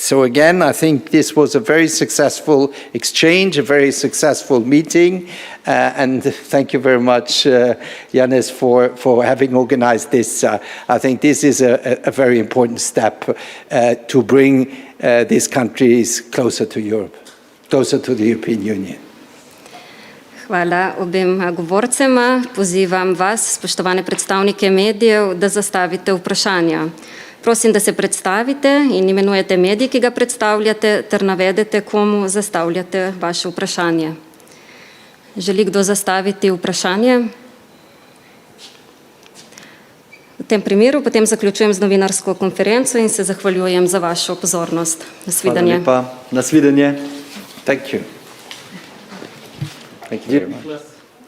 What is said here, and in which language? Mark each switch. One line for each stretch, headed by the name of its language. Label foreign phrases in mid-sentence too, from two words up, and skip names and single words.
English: So again, I think this was a very successful exchange, a very successful meeting, and thank you very much, Yannis, for having organized this. I think this is a very important step to bring these countries closer to Europe, closer to the European Union.
Slovenian: Hvala obema govorcema. Pozivam vas, spoštovane predstavnike medijev, da zastavite vprašanja. Prosim, da se predstavite in imenujete medij, ki ga predstavljate, ter navedete, komu zastavljate vaše vprašanje. Želi kdo zastaviti vprašanje? V tem primeru potem zaključujem z novinarsko konferenco in se zahvaljujem za vašo pozornost. Nasvidenje. Hvala lepa. Nasvidenje.
English: Thank you. Thank you very much.